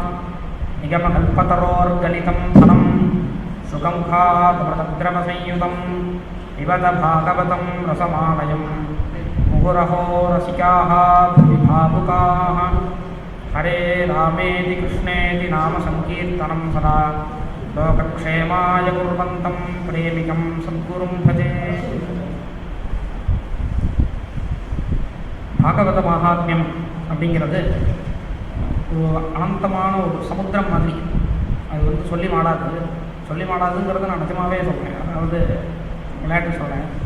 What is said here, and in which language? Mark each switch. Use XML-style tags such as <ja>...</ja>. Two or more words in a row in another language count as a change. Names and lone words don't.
<sa>निगमकल्पतरोर्गलितं फलं सुगंखाद्मृतद्रवसंयुतं पिबत भागवतं रसमालयं मुहुरहो रसिकाः भुवि भावुकाः। हरे रामेति कृष्णेति नाम संकीर्तनं सदा लोकक्षेमाय कुर्वन्तं प्रेमिकं सद्गुरुं भजे।</sa> <ta>பாகவத மகாத்மியம் அப்படிங்கிறது ஒரு அனந்தமான ஒரு சமுத்திரம் மாதிரி. அது சொல்லி மாடாதுங்கிறத நான் நிஜமாகவே சொல்கிறேன், அதாவது விளையாட்டு சொல்கிறேன்.</ta>